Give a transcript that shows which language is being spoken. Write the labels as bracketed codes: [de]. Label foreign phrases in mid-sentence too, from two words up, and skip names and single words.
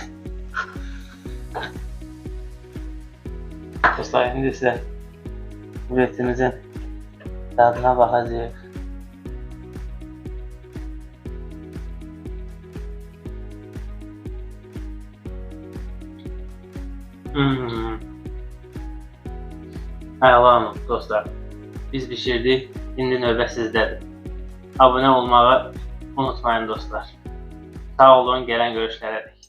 [tr] Dostlar şimdi size ruletimizin tadına bakacağız. [az] Ayağlarım dostlar. Biz pişirdik. Şimdi növbə sizdədir. Abunə olmağı unutmayın dostlar. Sağ olun, gələn görüşlərə.